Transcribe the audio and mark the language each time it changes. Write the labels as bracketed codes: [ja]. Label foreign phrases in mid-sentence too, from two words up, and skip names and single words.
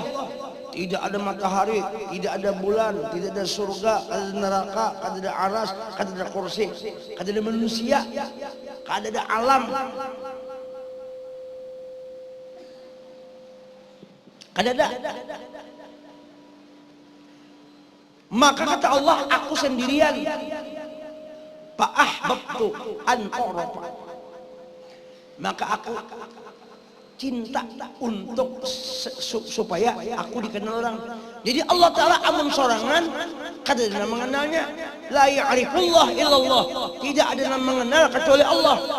[id] Tidak ada matahari, tidak ada bulan, tidak ada surga, tidak ada neraka, tidak ada aras, tidak ada kursi, tidak ada manusia, tidak ada alam, tidak ada. Maka kata Allah, aku sendirian. [ar] Fa'ahbabtu an u'rafa. [id] Maka aku cinta untuk supaya aku dikenal orang. [bjn] Jadi Allah Ta'ala amun sorangan, kada ada yang mengenalnya. [ar] La ya'rifullah illallah. [id] Tidak ada yang mengenal kecuali Allah.